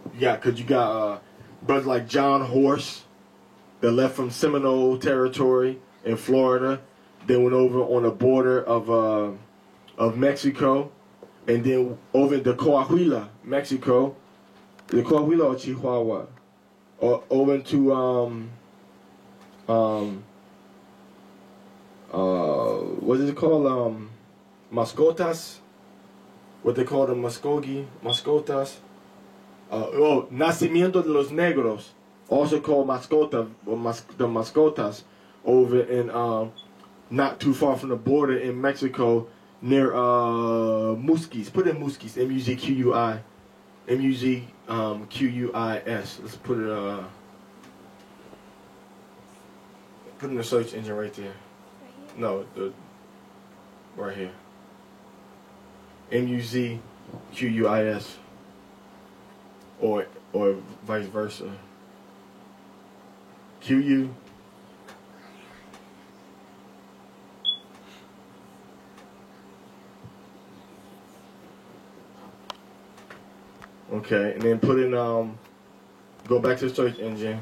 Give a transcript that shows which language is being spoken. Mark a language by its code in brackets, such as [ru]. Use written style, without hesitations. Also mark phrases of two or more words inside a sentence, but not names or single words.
[en] You got brothers like John Horse that left from Seminole territory in Florida, then went over on the border of Mexico, and then over into Coahuila, Mexico, The Coahuila or Chihuahua, or over into what is it called? Mascotas. What they call them, mascotas. Nacimiento de los Negros, also called mascota, or the mascotas, over in not too far from the border in Mexico, near Musquis. Put in Musquis, M-U-Z-Q-U-I, M-U-Z-Q-U-I-S. Let's put it put in the search engine right there. No, right here. M-U-Z-Q-U-I-S. Or vice versa. Q-U. Okay, and then put in, go back to the search engine.